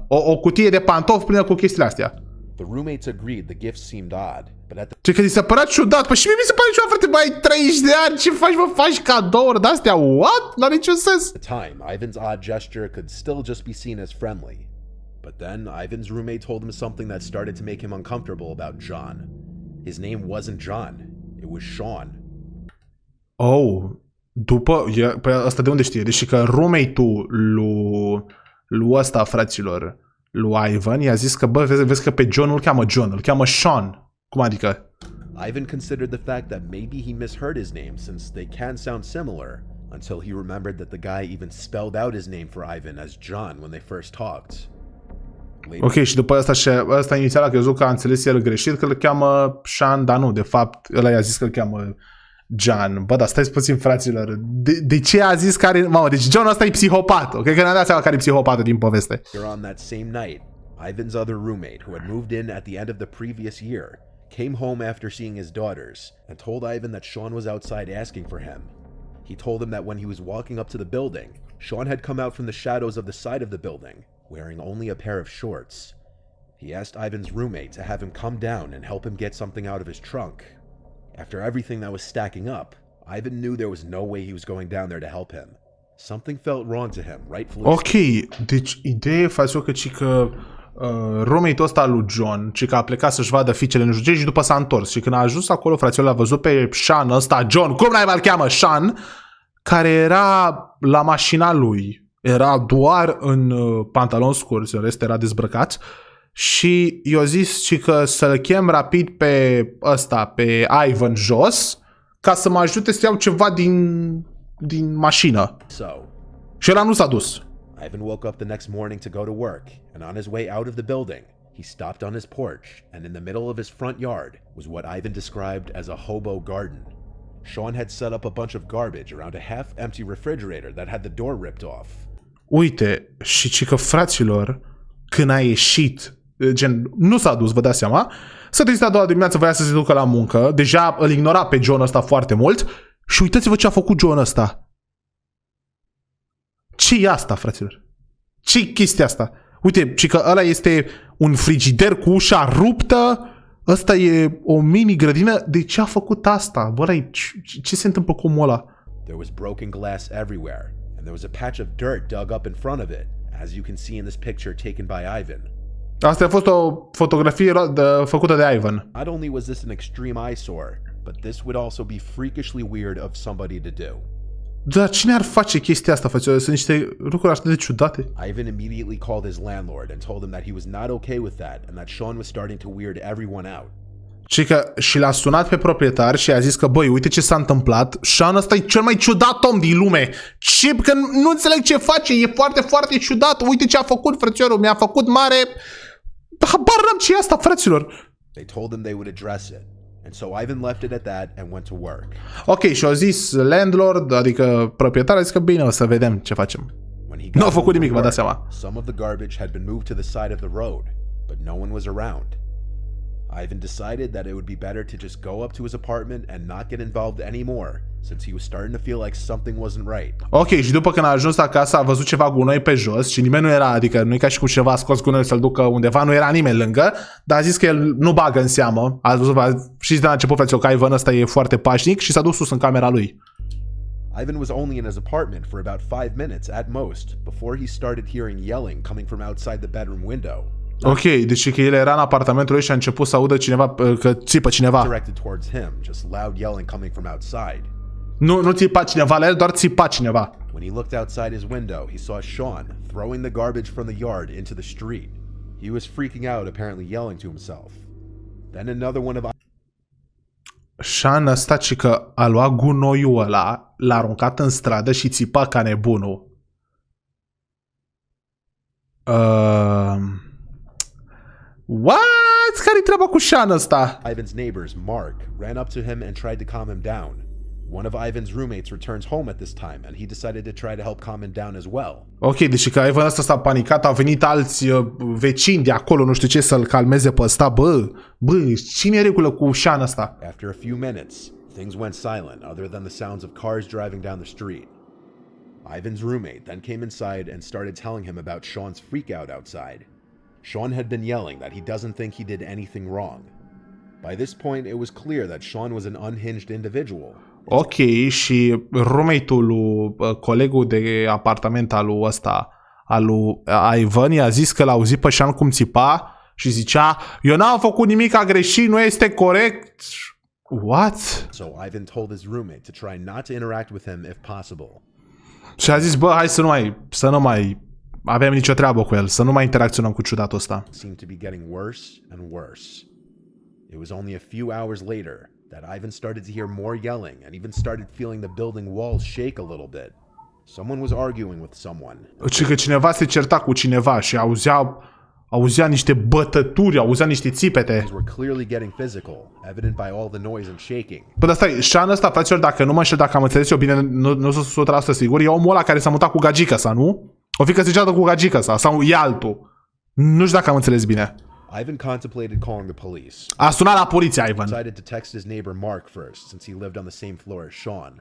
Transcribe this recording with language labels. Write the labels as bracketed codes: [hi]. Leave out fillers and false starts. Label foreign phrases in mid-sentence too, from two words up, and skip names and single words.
[ro] O cutie de pantofi plină cu chestiile astea. [en] The roommates agreed the gifts seemed odd, but at the [ro] Ce că ți se părea ciudat? Păi și mie mi se pare ciudat, frate, bă, ai 30 de ani, ce faci, mă, faci cadouri de-astea? What? N-are niciun sens. [en] time, Ivan's odd gesture could still just be seen as friendly. But then Ivan's roommate told him something that started to make him uncomfortable about John. His name wasn't John, it was Sean. [ro] Oh, păi ăsta de unde știe? Deci că roommate-ul lui ăsta, fraților, lui Ivan, i-a zis că, bă, vezi că pe John nu-l cheamă John, îl cheamă Sean. Cum adică? [en] Ivan considered the fact that maybe he misheard his name since they can sound similar, until he remembered that the guy even spelled out his name for Ivan as John when they first talked. [ro] Ok, și după ăsta inițial a crezut că a înțeles el greșit, că îl cheamă Sean, dar nu, de fapt, ăla i-a zis că îl cheamă John. Bă, dar stai puțin, fraților. De ce a zis care... Mamă, deci John ăsta e psihopat. Ok, că ne-a dat seama care e psihopatul din poveste. [en] On that same night, Ivan's other roommate, who had moved in at the end of the previous year, came home after seeing his daughters and told Ivan that Sean was outside asking for him. He told him that when he was walking up to the building, Sean had come out from the shadows of the side of the building, wearing only a pair of shorts. He asked Ivan's roommate to have him come down and help him get something out of his trunk. After everything that was stacking up, Ivan knew there was no way he was going down there to help him. Something felt wrong to him, rightfully. [ro] Ok, deci ideea e față că roommate-ul ăsta lui John, că a plecat să-și vadă fiicele în juge și după s-a întors. Și când a ajuns acolo, fraților, l-a văzut pe Sean ăsta, John, cum n-ai mai cheamă, Sean, care era la mașina lui. Era doar în pantaloni scurți, în rest era dezbrăcat. Și i-a zis că să-l chem rapid pe ăsta, pe Ivan jos, ca să mă ajute să iau ceva din mașină. Și ăla nu s-a dus. [en] Ivan woke up the next morning to go to work, and on his way out of the building, he stopped on his porch, and in the middle of his front yard was what Ivan described as a hobo garden. Sean had set up a bunch of garbage around a half-empty refrigerator that had the door ripped off. [ro] Uite, și că, fraților, când a ieșit, gen, nu s-a dus, vă dați seama, s-a trezit a doua dimineață, voia să se ducă la muncă, deja îl ignora pe John ăsta foarte mult și uitați-vă ce a făcut John ăsta. Ce e asta, fraților? Ce-i chestia asta? Uite, ci că ăla este un frigider cu ușa ruptă, ăsta e o mini grădină. De ce a făcut asta? Bă, ce se întâmplă cu omul ăla? [en] There was broken glass everywhere, and there was a patch of dirt dug up in front of it, as you can see in this picture taken by Ivan. [ro] Asta a fost o fotografie făcută de Ivan. [en] Not only was this an extreme eyesore, but this would also be freakishly weird of somebody to do. [ro] Dar cine ar face chestia asta, frățioare? Sunt niște lucruri atât de ciudate. [en] Ivan immediately called his landlord and told him that he was not okay with that and that Sean was starting to weird everyone out. [ro] Și că și l-a sunat pe proprietar și a zis că, băi, uite ce s-a întâmplat. Sean ăsta e cel mai ciudat om din lume. Și că nu înțeleg ce face, e foarte, foarte ciudat. Uite ce a făcut, frățiorul, mi-a făcut mare... Habar n-am ce e asta, frăților. [en] They told him they would address it. And so Ivan left it at that and went to work. [ro] Ok, și a zis landlord, adică proprietarul, a zis că bine, o să vedem ce facem. Nu a făcut nimic, vă dați seama. [en] Some of the garbage had been moved to the side of the road, but no one was around. Ivan decided that it would be better to just go up to his apartment and not get involved anymore, since he was starting to feel like something wasn't right. [ro] Ok, și după când a ajuns acasă a văzut ceva gunoi pe jos și nimeni nu era, adică nu e ca și cum cineva a scos gunoiul să-l ducă undeva, nu era nimeni lângă, dar a zis că el nu bagă în seamă. A văzut, știți de la început, frăților, că Ivan ăsta e foarte pașnic și s-a dus sus în camera lui. [en] Ivan was only in his apartment for about 5 minutes at most, before he started hearing yelling coming from outside the bedroom window. [ro] Ok, deci că el era în apartamentul lui și a început să audă cineva, că țipă cineva. [en] Directed towards him, just loud yelling coming from outside. [ro] Nu țipa cineva la el, doar țipa cineva. [en] When he looked outside his window, he saw Sean throwing the garbage from the yard into the street. He was freaking out, apparently yelling to himself. Then another one of [ro] Sean ăsta ci că a luat gunoiul ăla, l-a aruncat în stradă și țipa ca nebunul. [en] What? [ro] Care-i treaba cu Sean ăsta? [en] Ivan's neighbors, Mark, ran up to him and tried to calm him down. One of Ivan's roommates returns home at this time, and he decided to try to help calm him down as well. [ro] Ok, deci că Ivan ăsta s-a panicat, au venit alți vecini de acolo, nu știu ce, să-l calmeze pe ăsta. Bă, cine e regulă cu Sean ăsta? [en] After a few minutes, things went silent other than the sounds of cars driving down the street. Ivan's roommate then came inside and started telling him about Sean's freakout outside. Sean had been yelling that he doesn't think he did anything wrong. By this point, it was clear that Sean was an unhinged individual. [ro] Ok, și roommate-ul lui, colegul de apartament al lui ăsta, al lui Ivan, i-a zis că l-a auzit pe Sean cum țipa și zicea, eu n-am făcut nimic, a greșit, nu este corect. [en] What? So Ivan told his roommate to try not to interact with him if possible. [ro] Și a zis, bă, hai să nu mai avem nicio treabă cu el, să nu mai interacționăm cu ciudatul ăsta. [en] Seemed to be getting worse and worse. It was only a few hours later that Ivan started to hear more yelling and even started feeling the building walls shake a little bit. Someone was arguing with someone. [ro] Și că cineva se certa cu cineva și auzea niște bătături, auzea niște țipete. [en] Things were clearly getting physical, evident by all the noise and shaking. [ro] Bă, dar stai, Sean ăsta, fraților, dacă nu mă înșel, dacă am înțeles eu bine, nu sunt 100% sigur, e omul ăla care s-a mutat cu gagica sa, nu? O fi că se ceartă cu gagica sa, sau e altul. Nu știu dacă am înțeles bine. [en] Ivan contemplated calling the police. [ro] A sunat la poliție, Ivan. [en] Decided to text his neighbor Mark first, since he lived on the same floor as Sean.